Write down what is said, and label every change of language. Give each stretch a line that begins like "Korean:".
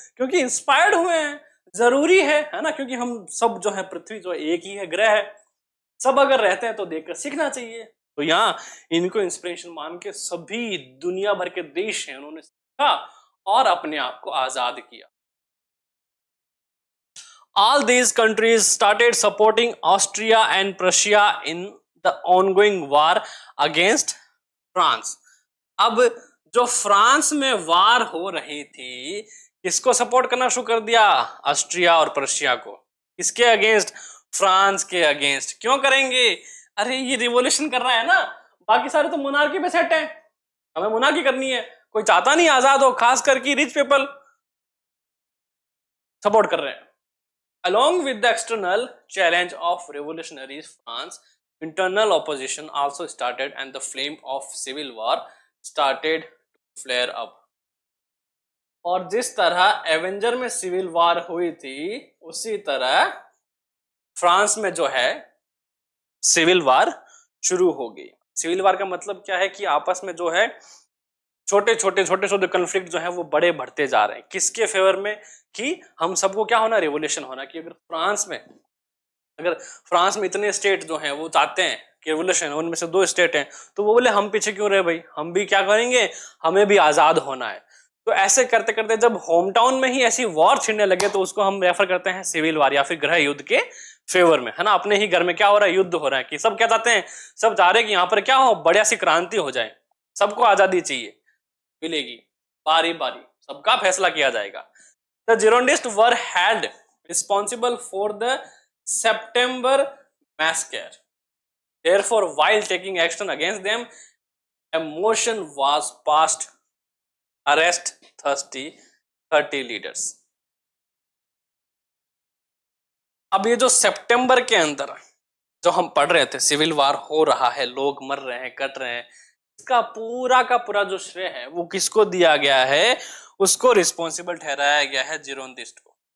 Hindi: क्योंकि इंस्पायर्ड हुए हैं, जरूरी है ना, क्योंकि हम सब जो है, पृथ्वी जो एक ही है, ग्रह है, सब अगर रहते हैं तो देखकर सीखना चाहिए। तो यहाँ इनको इंस्पिरेशन मान के सभी दुनिया भर के देश हैं, उन्होंने सीखा और अपने आप को आजाद किया।
English: All these countries started supporting Austria and Prussia in the ongoing war against France।
Hindi: अब जो फ्रांस में वार हो रही थी, किसको सपोर्ट करना शुरू कर दिया? ऑस्ट्रिया और प्रशिया को। किसके अगेंस्ट? फ्रांस के अगेंस्ट। क्यों करेंगे? अरे ये रिवॉल्यूशन कर रहा है ना, बाकी सारे तो मोनार्की पे सेट है, हमें मोनार्की करनी है, कोई चाहता नहीं आजाद हो, खास करके रिच पीपल सपोर्ट कर रहे हैं।
English: Along with the external challenge of revolutionaries, France, internal opposition also started and the flame of civil war started to flare up।
Hindi: और जिस तरह एवेंजर में सिविल वार हुई थी, उसी तरह फ्रांस में जो है सिविल वार शुरू हो गई। सिविल वार का मतलब क्या है कि आपस में जो है छोटे छोटे कन्फ्लिक्ट जो है वो बड़े बढ़ते जा रहे हैं। किसके फेवर में? कि हम सबको क्या होना? रेवोल्यूशन होना। कि अगर फ्रांस में इतने स्टेट जो हैं वो चाहते हैं कि रेवोल्यूशन, उनमें से 2 स्टेट हैं, तो वो बोले हम पीछे क्यों रहे भाई, हम भी क्या करेंगे, हमें भी आजाद होना है। तो ऐसे करते करते जब होम टाउन में ही ऐसी वॉर छिड़ने लगे तो उसको हम रेफर करते हैं सिविल वार या फिर गृह युद्ध के फेवर में, है ना। अपने ही घर में क्या हो रहा है? युद्ध हो रहा है। कि सब क्या चाहते हैं? सब चाह रहे हैं कि यहाँ पर क्या हो, बढ़िया सी क्रांति हो जाए, सबको आजादी चाहिए, मिलेगी बारी बारी, सबका फैसला किया जाएगा।
English: The Girondists were held responsible for the September massacre. Therefore, while taking action against them, a motion was passed arrest 30 leaders।
Hindi: अब ये जो सितंबर के अंदर जो हम पढ़ रहे थे, सिविल वार हो रहा है, लोग मर रहे हैं, कट रहे हैं, इसका पूरा का पूरा जो श्रेय है वो किसको दिया गया है? उसको रिस्पॉन्सिबल ठहराया गया है जिरोंदिस्ट को।